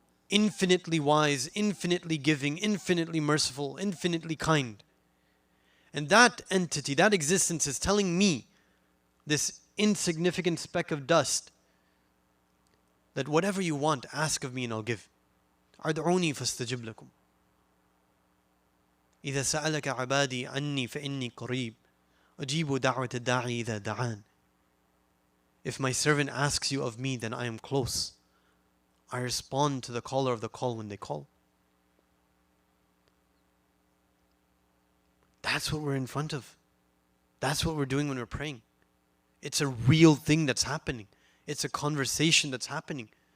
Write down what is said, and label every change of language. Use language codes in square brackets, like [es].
[en] Infinitely wise, infinitely giving, infinitely merciful, infinitely kind. And that entity, that existence is telling me, this insignificant speck of dust, that whatever you want, ask of me and I'll give. [ar] أدعوني فاستجب لكم. إذا سألك عبادي عني فإني قريب أجيب دعوة الداعي إذا دعان. [en] If my servant asks you of me, then I am close. I respond to the caller of the call when they call. That's what we're in front of. That's what we're doing when we're praying. It's a real thing that's happening. It's a conversation that's happening.